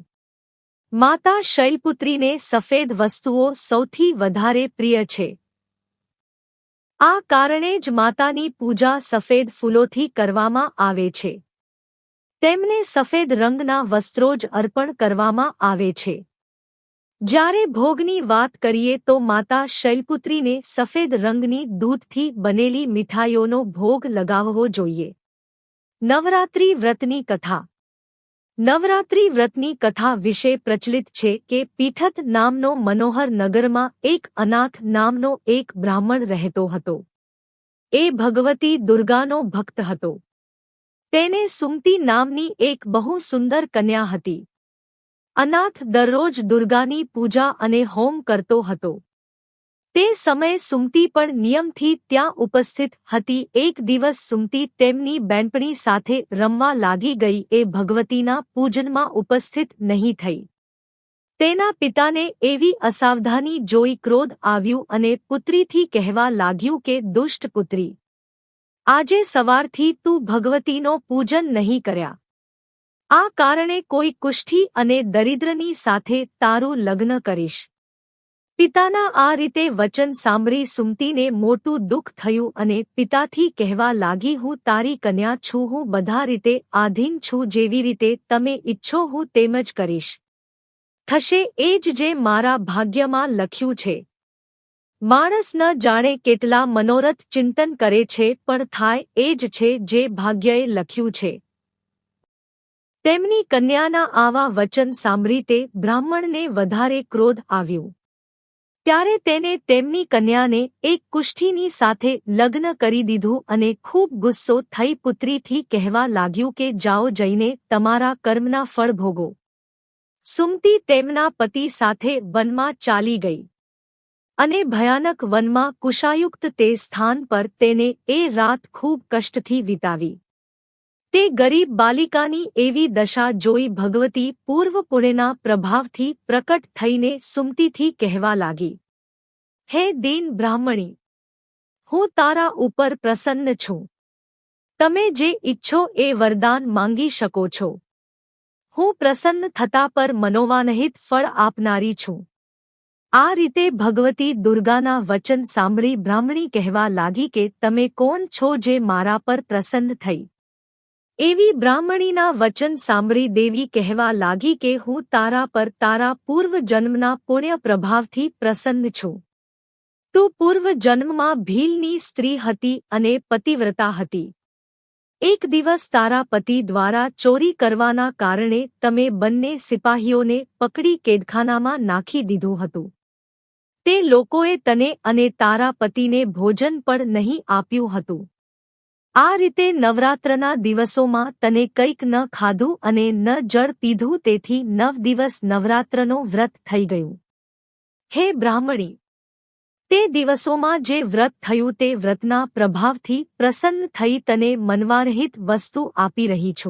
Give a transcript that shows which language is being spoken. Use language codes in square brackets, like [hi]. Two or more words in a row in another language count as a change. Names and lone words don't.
[gu] માતા શૈલપુત્રીને સફેદ વસ્તુઓ સૌથી વધારે પ્રિય છે। આ કારણે જ માતાની પૂજા સફેદ ફૂલોથી કરવામાં આવે છે। તેમને સફેદ રંગના વસ્ત્રો જ અર્પણ કરવામાં આવે છે। જ્યારે ભોગની વાત કરીએ તો માતા શૈલપુત્રીને સફેદ રંગની દૂધથી બનેલી મિઠાઈઓનો ભોગ લગાવવો જોઈએ। નવરાત્રિ વ્રતની કથા। નવરાત્રિ વ્રતની કથા વિષે પ્રચલિત છે કે પીઠત નામનો મનોહર નગરમાં એક અનાથ નામનો એક બ્રાહ્મણ રહેતો હતો। એ ભગવતી દુર્ગાનો ભક્ત હતો। તેને સુમતી નામની એક બહુ સુંદર કન્યા હતી। અનાથ દરરોજ દુર્ગાની પૂજા અને હોમ કરતો હતો। તે સમય સુમતી પણ નિયમથી ત્યાં ઉપસ્થિત હતી। એક દિવસ સુમતી તેમની બેનપણી સાથે રમવા લાગી ગઈ એ ભગવતીના પૂજનમાં ઉપસ્થિત નહીં થઈ। તેના પિતાને એવી અસાવધાની જોઈ ક્રોધ આવ્યું અને પુત્રીથી કહેવા લાગ્યું કે દુષ્ટ પુત્રી, આજે સવારથી તું ભગવતીનો પૂજન નહીં કર્યા। આ કારણે કોઈ કુષ્ઠી અને દરિદ્રની સાથે તારું લગ્ન કરીશ। પિતાના આ રીતે વચન સાંભળી સુમતીને મોટું દુખ થયું અને પિતાથી કહેવા લાગી હું તારી કન્યા છું, હું બધા રીતે આધીન છું, જેવી રીતે તમે ઇચ્છો હું તેમજ કરીશ। થશે એજ જે મારા ભાગ્યમાં લખ્યું છે। માણસ ન જાણે કેટલા મનોરથ ચિંતન કરે છે પણ થાય એજ છે જે ભાગ્યએ લખ્યું છે। તેમની કન્યાના આવા વચન સાંભળી તે બ્રાહ્મણને વધારે ક્રોધ આવ્યું। ત્યારે તેને તેમની કન્યાને એક કુષ્ઠીની સાથે લગ્ન કરી દીધું અને ખૂબ ગુસ્સો થઈ પુત્રીથી કહેવા લાગ્યું કે જાઓ જઈને તમારા કર્મના ફળ ભોગો। સુમતી તેમના પતિ સાથે વનમાં ચાલી ગઈ અને ભયાનક વનમાં કુશાયુક્ત તે સ્થાન પર તેને એ રાત ખૂબ કષ્ટથી વીતાવી। તે ગરીબ બાલિકાની એવી દશા જોઈ ભગવતી પૂર્વ પુણ્યના પ્રભાવથી પ્રકટ થઈને સુમતીથી કહેવા લાગી, હે દીન બ્રાહ્મણી, હું તારા ઉપર પ્રસન્ન છું। તમે જે ઇચ્છો એ વરદાન માંગી શકો છો। હું પ્રસન્ન થતા પર મનોવાનહિત ફળ આપનારી છું। આ રીતે ભગવતી દુર્ગાના વચન સાંભળી બ્રાહ્મણી કહેવા લાગી કે તમે કોણ છો જે મારા પર પ્રસન્ન થઈ। એવી બ્રાહ્મણીના વચન સાંભળી દેવી કહેવા લાગી કે હું તારા પર તારા પૂર્વ જન્મના પુણ્ય પ્રભાવથી પ્રસન્ન છું। તું પૂર્વ જન્મમાં ભીલની સ્ત્રી હતી અને પતિવ્રતા હતી। એક દિવસ તારા પતિ દ્વારા ચોરી કરવાના કારણે તમે બંને સિપાહીઓને પકડી કેદખાનામાં નાખી દીધું હતું। તે લોકોએ તને અને તારા પતિને ભોજન પણ નહીં આપ્યું હતું। આ રીતે નવરાત્રના દિવસોમાં તને કંઈક ન ખાધું અને ન જળ પીધું, તેથી 9 દિવસ નવરાત્રનો વ્રત થઈ ગયું। હે બ્રાહ્મણી, તે દિવસોમાં જે વ્રત થયું તે વ્રતના પ્રભાવથી પ્રસન્ન થઈ તને મનવારહિત વસ્તુ આપી રહી છું.